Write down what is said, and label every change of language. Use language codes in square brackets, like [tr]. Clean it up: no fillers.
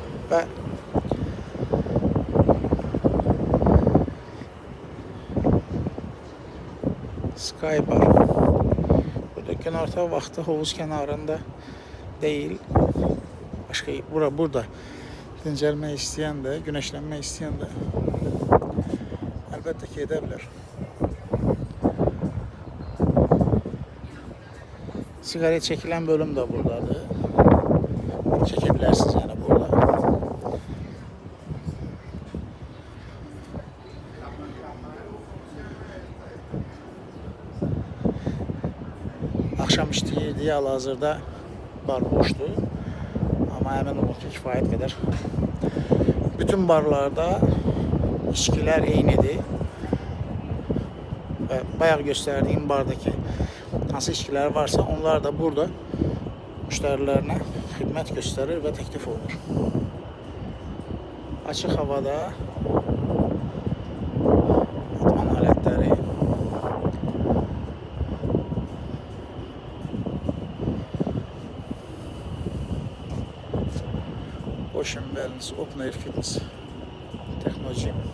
[az] Və Skybar. Burada günorta vaxtı hovuz kənarında deyil. Başqa burada dincəlmək istəyən də, günəşlənmək istəyən də əlbəttə ki edə bilər. [tr] Sigaret çekilen bölüm de buradadır. Çekebilirsiniz yani burada. [az] Akşam işləyirdi, hal-hazırda bar boşdur. Amma əmin olun ki, kifayət qədər. Bütün barlarda içkilər eynidir. Və bayaq göstərdiyim bardakı hansı içkilər varsa, onlar da burada müştərilərinə xidmət göstərir və təklif olunur. Açıq havada idman alətləri, Ocean Wellness, Open Air Fitness, Technology.